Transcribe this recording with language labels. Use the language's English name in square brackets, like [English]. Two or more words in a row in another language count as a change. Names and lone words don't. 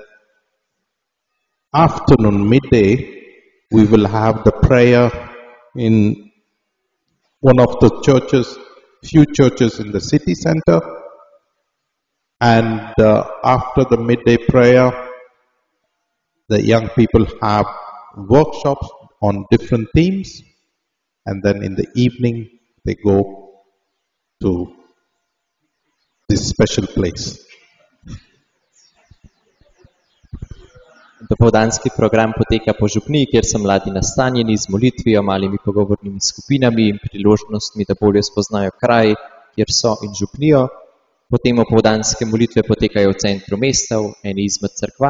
[English] afternoon midday we will have the prayer in one of the churches, few churches in the city center, and after the midday prayer the young people have workshops on different themes, and then in the evening they go to this special place. [Slovenian] Dopoldanski program poteka po Župniji, kjer so mladi nastanjeni z molitvijo, malimi pogovornimi skupinami in priložnostmi, da bolje spoznajo kraj, kjer so in Župnijo. Potem opoldanske molitve potekajo v centru mesta, v eni izmed cerkva.